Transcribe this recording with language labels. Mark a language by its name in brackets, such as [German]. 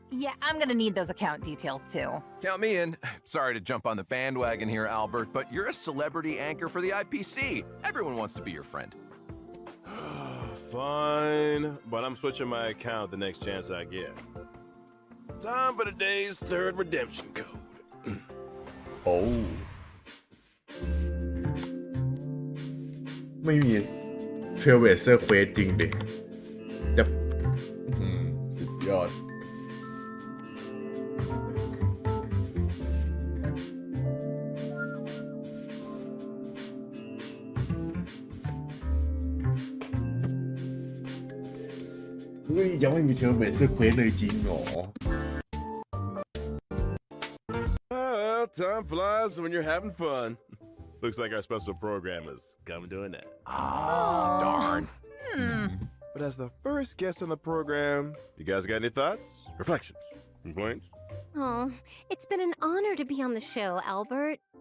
[English] Yeah, I'm gonna need those account details too. Count me in. Sorry to jump on the bandwagon here, Albert, but you're a celebrity anchor for the IPC. Everyone wants to be your friend. Fine, but I'm switching my account the next chance I get. Time for today's third redemption code. [Thai] โอ้ไม่มีเทรลเวเซอร์เควสจริงดิจะสุดยอดเฮ้ยยังไม่มีเทรลเวเซอร์เควสเลยจริงเหรอ [English] Well, time flies when you're having fun. Looks like our special program is coming to an end. Oh, darn. But as the first guest on the program, you guys got any thoughts, reflections, complaints? Oh, it's been an honor to be on the show, Albert.